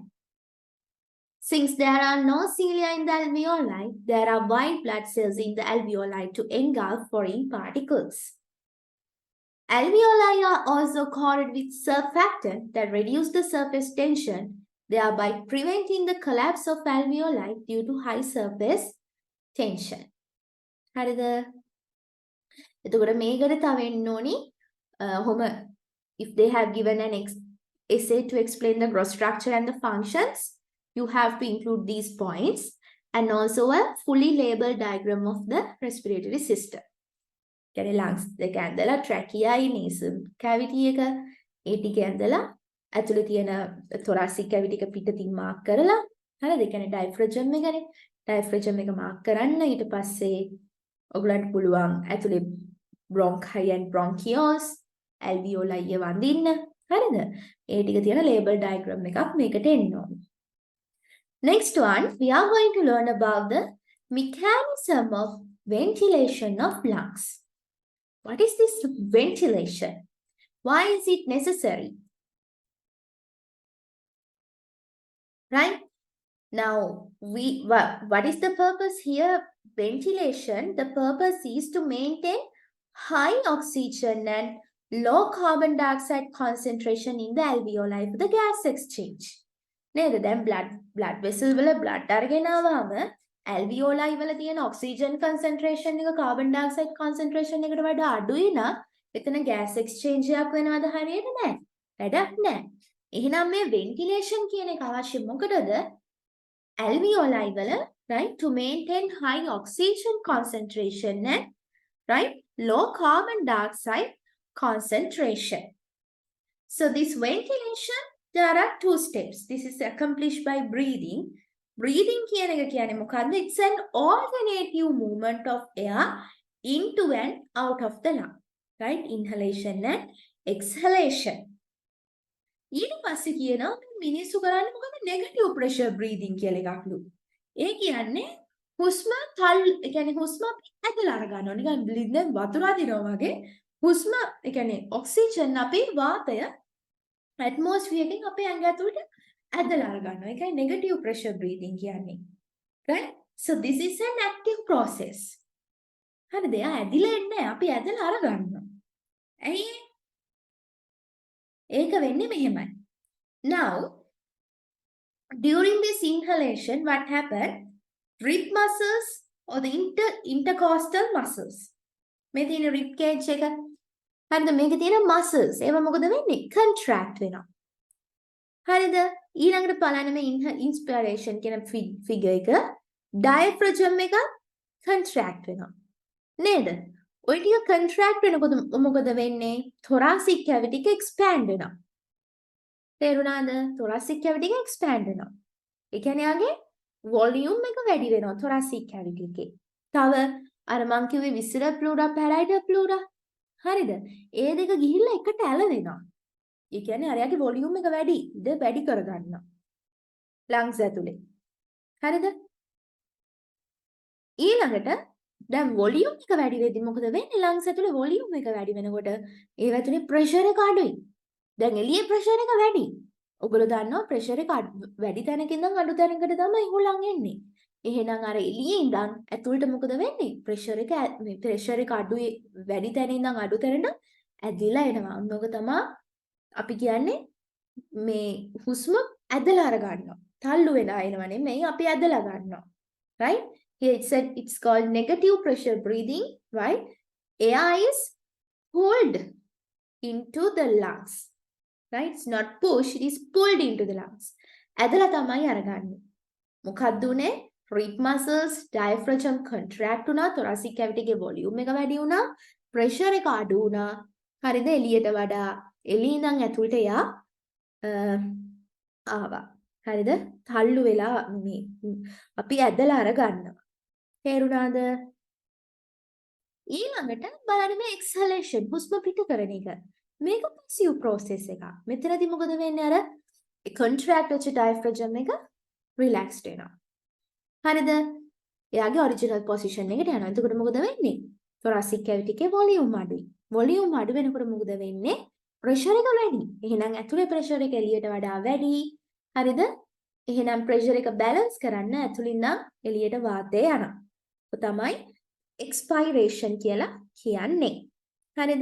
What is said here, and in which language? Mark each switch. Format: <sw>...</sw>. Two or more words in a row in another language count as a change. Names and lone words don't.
<en>Since there are no cilia in the alveoli, there are white blood cells in the alveoli to engulf foreign particles. Alveoli are also coated with surfactant that reduce the surface tension, thereby preventing the collapse of alveoli due to high surface tension.</en> <si>හරිද? එතකොට මේකට තව එන්න ඕනි</si> <en>if they have given an essay to explain the gross structure and the functions, you have to include these points and also a fully labeled diagram of the respiratory system.</en> <si>කියන්නේ lungs දෙක ඇඳලා</si> <en>trachea nasal cavity</en> <si>එක ඒ ටික ඇඳලා ඇතුලේ තියෙන</si> <en>thoracic cavity</en> <si>එක පිටතින් mark කරලා හරිද? ඒ කියන්නේ diaphragm එකනේ. diaphragm එක mark කරන්න ඊට පස්සේ ඔයගලන්ට පුළුවන් ඇතුලේ</si> <en>bronchi and bronchioles alveoli</en> <si>වඳින්න හරිද? ඒ ටික තියෙන</si> <en>label diagram</en> <si>එකක් මේකට එන්න ඕනේ.</si> <en>Next one, we are going to learn about the mechanism of ventilation of lungs. What is this ventilation? Why is it necessary? Right? Now, what is the purpose here? Ventilation, the purpose is to maintain high oxygen and low carbon dioxide concentration in the alveoli for the gas exchange.</en> <si>නේද? දැන්</si> <en>blood vessel</en> <si>වල blood අරගෙන ආවම alveoli වල තියෙන</si> <en>oxygen concentration</en> <si>එක</si> <en>carbon dioxide concentration</en> <si>එකට වඩා අඩුයි නම් එතන</si> <en>gas exchange</en> <si>එකක් වෙනවද? හරියට නැහැ. වැඩක් නැහැ. එහෙනම් මේ ventilation කියන එක අවශ්‍ය මොකටද? alveoli වල,</si> <en>right, to maintain high oxygen concentration and, right, low carbon dioxide concentration. So this ventilation, there are two steps. This is accomplished by breathing.</en> <si>Breathing කියන එක කියන්නේ මොකද්ද?</si> <en>It's an alternative movement of air into and out of the lung. Right? Inhalation and exhalation.</en> <si>ඊට පස්සේ කියනවා මිනිස්සු කරන්නේ මොකද?</si> <en>negative pressure breathing</en> <si>කියලා එකක්ලු. ඒ කියන්නේ හුස්ම ඒ කියන්නේ හුස්ම ඇදලා අර ගන්නවා. නිකන් බ්ලින්දෙන් වතුර අදිනවා වගේ හුස්ම ඒ කියන්නේ ඔක්සිජන් අපේ වාතය atmosphere එකෙන් අපේ ඇඟ ඇතුළට ඇදලා අර ගන්නවා. ඒකයි</si> <en>negative pressure breathing</en> <si>කියන්නේ. Right?</si> <en>So this is an active process.</en> <si>හරිද? එයා ඇදිලා එන්නේ අපි ඇදලා අර ගන්නවා. ඇයි? ඒක වෙන්නේ මෙහෙමයි.</si> <en>Now, during this inhalation, what happened? Rib muscles or the intercostal muscles.</en> <si>මේ තියෙන</si> <en>rib cage</en> <si>එක. හරිද? මේකේ තියෙන muscles. ඒවා මොකද වෙන්නේ? Contract වෙනවා. හරිද? ඊළඟට බලන්න මේ inspiration කියන figure එක. Diaphragm එක contract වෙනවා. නේද? ඔය ටික contract වෙනකොට මොකද වෙන්නේ?</si> <en>thoracic cavity</en> <si>එක expand වෙනවා. තේරුණාද?</si> <en>thoracic cavity</en> <si>එක expand වෙනවා. ඒ කියන්නේ යාගේ volume එක වැඩි වෙනවා</si> <en>thoracic cavity</en> <si>එකේ. තව අර මං කිව්වේ</si> <en>visceral pleura parietal pleura.</en> <si>හරිද? ඒ දෙක ගිහිල්ලා එකට ඇලවෙනවා. ඒ කියන්නේ අරයාගේ volume එක වැඩි. ඉත වැඩි කරගන්නවා. lungs ඇතුලේ. හරිද? ඊළඟට දැන් volume එක වැඩි වෙද්දි මොකද වෙන්නේ? lungs ඇතුලේ volume එක වැඩි වෙනකොට ඒ ඇතුලේ pressure එක අඩුයි. දැන් එළියේ pressure එක වැඩි. ඔයගොල්ලෝ දන්නවා pressure එක වැඩි තැනක ඉඳන් අඩු තැනකට තමයි හුලං එන්නේ. එහෙනම් අර එළියේ ඉඳන් ඇතුළට මොකද වෙන්නේ? ප්‍රෙෂර් එක අඩුයි වැඩි තැන ඉඳන් අඩු තැනට ඇදිලා එනවා. ඔන්නෝක තමයි අපි කියන්නේ මේ හුස්ම ඇදලා අර ගන්නවා. තල්ලු වෙලා එනවා නෙමෙයි අපි ඇදලා ගන්නවා.</si> <en>Right? Here it said it's called negative pressure breathing, right? Air is pulled into the lungs. Right? It's not pushed, it is pulled into the lungs.</en> <si>ඇදලා තමයි අරගන්නේ. මොකක්ද උනේ?</si> <en>rib muscles, diaphragm contract</en> <si>වුණා,</si> <en>thoracic cavity</en> <si>ගේ volume එක වැඩි වුණා, pressure එක අඩු වුණා. හරිද? එළියට වඩා එළිය ඉඳන් ඇතුළට එයා ආවා. හරිද? තල්ලු වෙලා මේ අපි ඇදලා අරගන්නවා. තේරුණාද? ඊළඟට බලන්න මේ exhalation හුස්ම පිට කරන එක. මේක</si> <en>passive process</en> <si>එකක්. මෙතනදී මොකද වෙන්නේ? අර contract වෙච්ච diaphragm එක relaxed වෙනවා. හරිද? එයාගේ</si> <en>original position</en> <si>එකට යනවා. එතකොට මොකද වෙන්නේ?</si> <en>thoracic cavity</en> <si>එකේ volume අඩුයි. volume අඩු වෙනකොට මොකද වෙන්නේ? pressure එක වැඩි. එහෙනම් ඇතුලේ pressure එක එළියට වඩා වැඩි. හරිද? එහෙනම් pressure එක balance කරන්න ඇතුලින් නම් එළියට වාතය යනවා. ඒක තමයි expiration කියලා කියන්නේ. හරිද?</si>